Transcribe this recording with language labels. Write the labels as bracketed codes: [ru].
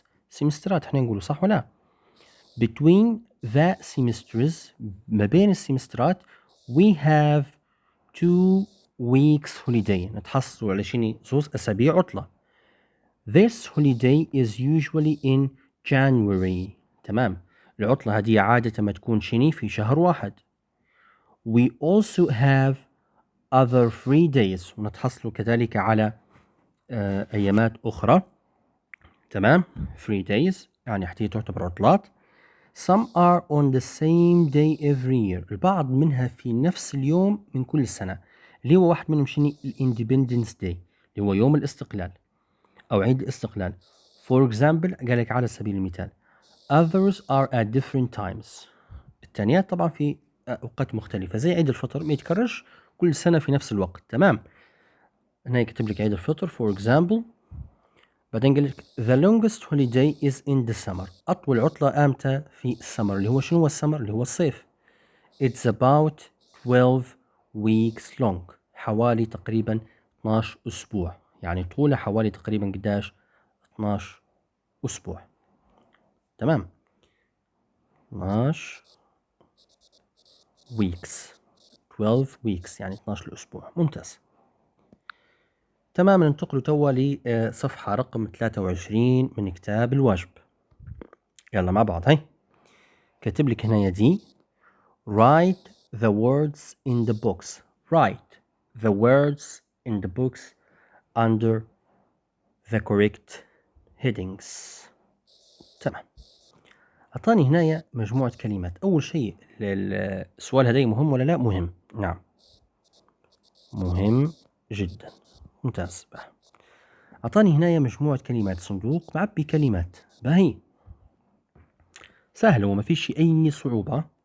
[ar] سيمسترات احنا نقوله، صح ولا؟ [en] Between the semesters [ar] ما بين السيمسترات [en] we have 2 weeks holiday [ar] نتحصلوا على شنو؟ زوز أسابيع عطلة. [en] This holiday is usually in January. [ar] تمام. العطلة هذه عادة ما تكون شني؟ في شهر 1. [en] We also have other free days [ar] ونتحصلوا كذلك على أيامات أخرى، تمام. free days يعني حتى تعتبر عطلات. [en] Some are on the same day every year. [ar] البعض منها في نفس اليوم من كل سنة، اللي هو واحد منهم شنو؟ Independence Day اللي هو يوم الاستقلال أو عيد الاستقلال. [en] For example [ar] قال لك على سبيل المثال [en] others are at different times. [ar] الثانيات طبعا في أوقات مختلفة، زي عيد الفطر ما يتكررش كل سنة في نفس الوقت، تمام. هنا يكتب لك عيد الفطر for example. بعدين قال لك [en] the longest holiday is in the summer. [ar] أطول عطلة أمتى؟ في السمر. اللي هو شنو هو السمر؟ اللي هو الصيف. [en] It's about 12 weeks long. [ar] حوالي تقريبا 12 أسبوع، يعني طوله حوالي تقريبا قداش؟ 12 أسبوع، تمام. [en] 12 weeks 12 weeks [ar] يعني 12 أسبوع. ممتاز. تمام. ننتقل توا لصفحة رقم 23 من كتاب الواجب. يلا مع بعض. هاي كاتب لك هنا دي [en] write the words in the books. write the words in the books under the correct headings. [ar] تمام. أعطاني هنا مجموعة كلمات. أول شيء السؤال هذا مهم ولا لا؟ مهم، نعم مهم جدا. ممتاز. أعطاني هنا مجموعة كلمات، صندوق معبي كلمات، باهي سهلة وما فيش أي صعوبة.